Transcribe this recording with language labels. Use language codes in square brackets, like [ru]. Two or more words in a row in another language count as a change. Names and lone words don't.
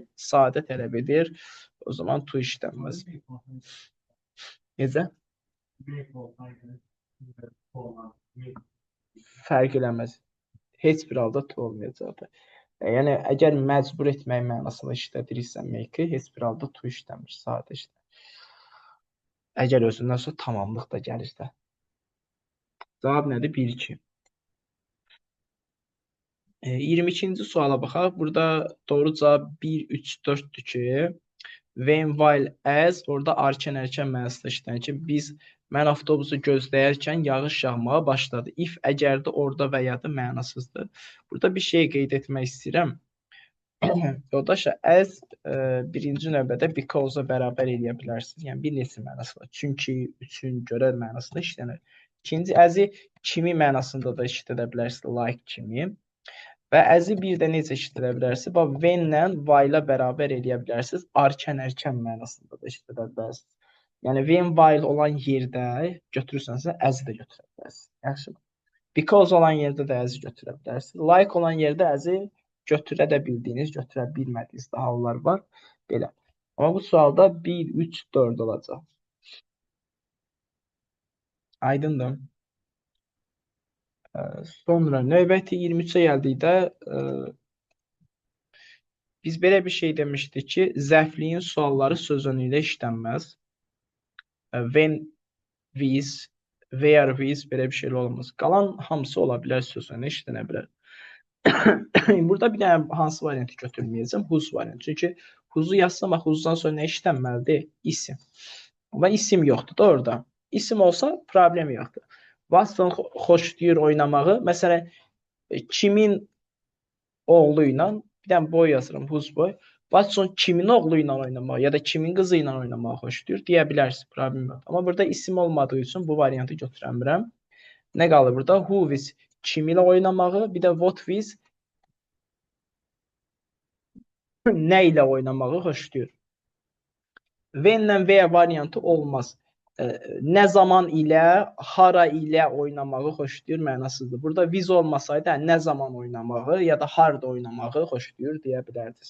[az] Sadə tələb edir. O zaman to işlənməz. Necə? Fərq eləməz. Heç bir halda to olmayacaq. Yəni, əgər məcbur etmək mənasında işlədiriksə make-i, heç bir halda to işləmir, sadə işləmir. Əgər özündən sonra tamamlıq da gəlirsə. Cavab nədir? 1-2. 22-ci suala baxaq. Burada doğru cavab 1, 3, 4-dür ki, [en] when, while, as, [az] orada arkan ərkən mənasında işlənir ki, mən avtobusu gözləyərkən yağış yağmağa başladı. If, əgər də orada və ya da mənasızdır. Burada bir şey qeyd etmək istəyirəm. Yoldaşlar, as birinci növbədə because-a bərabər eləyə bilərsiniz. Yəni, bir neçə mənası var. Çünki, üçün, görə mənasında işlənir. İkinci, as-i kimi mənasında da işlədə bilərsiniz, like kimi. Və as-i bir də necə işlədə bilərsiniz? Bax, when-lə while-a bərabər eləyə bilərsiniz. Arkan, ərkən mənasında da işlədə bilərsiniz. Yəni, [en] when, while [az] olan yerdə götürürsənsə, as-i də götürə bilərsiniz. Yaxşı. Because olan yerdə də as-i götürə bilərsiniz. Like olan yerdə as-i götürə də bildiyiniz, götürə bilmədiyiniz də hallar var. Belə. Amma bu sualda 1, 3, 4 olacaq. Aydındır. Sonra növbəti 23-ə gəldikdə biz belə bir şey demişdik ki, zərfliyin sualları söz önündə işlənməz. [en] When, with, where, with belə bir şey olmaz. [az] Qalan hamısı ola bilər, söz önündə işlənə bilər. Burada bir dənə hansı variantı götürməyəcəm? Whose variantı. Çünki whose'u yazsam, whose'dan sonra nə işlənməlidir? İsim. Amma isim yoxdur da orada. İsim olsa problem yoxdur. Watson xoşlayır oynamağı. Məsələn, kimin oğlu ilə, bir dənə boy yazıram, [en] whose boy. [az] Watson kimin oğlu ilə oynamağı ya da kimin qızı ilə oynamağı xoşlayır deyə bilərsiniz, problem yoxdur. Amma burada isim olmadığı üçün bu variantı götürəmirəm. Nə qalır burada? [en] Who with [az] kim ilə oynamağı, bir də [en] what with [az] nə ilə oynamağı xoşlayır. When-lə where variantı olmaz. Nə zaman ilə, hara ilə oynamağı xoşlayır mənasızdır. Burada with olmasaydı, nə zaman oynamağı ya da harda oynamağı xoşlayır deyə bilərdiniz.